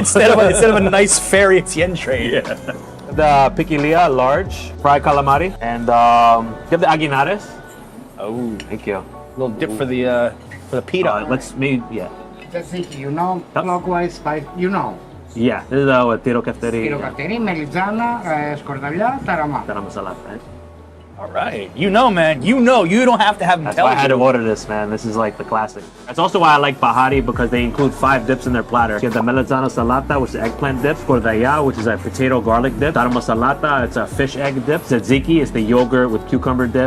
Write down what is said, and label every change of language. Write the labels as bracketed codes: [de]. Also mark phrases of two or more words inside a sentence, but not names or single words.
[en] Instead of a nice ferry, it's the N train. Yeah. The piquilia, large, fried calamari, and you have the aguinares. Oh, thank you. A little dip for the pita. Let's maybe, yeah. Tzatziki, you know, clockwise, spice, you know. Yeah, this is what tiro kafteri. Tiro kafteri, melizana, skordalya, tarama. Tarama salad, right? All right. You know, man. You know. You don't have to have them That's tell why I had to you. order this, man. This is like the classic. That's also why I like bahari, because they include 5 dips in their platter. You have the melizana salata, which is eggplant dip. Skordalya, which is a potato garlic dip. Tarama salata, it's a fish egg dip. Tzatziki is the yogurt with cucumber dip.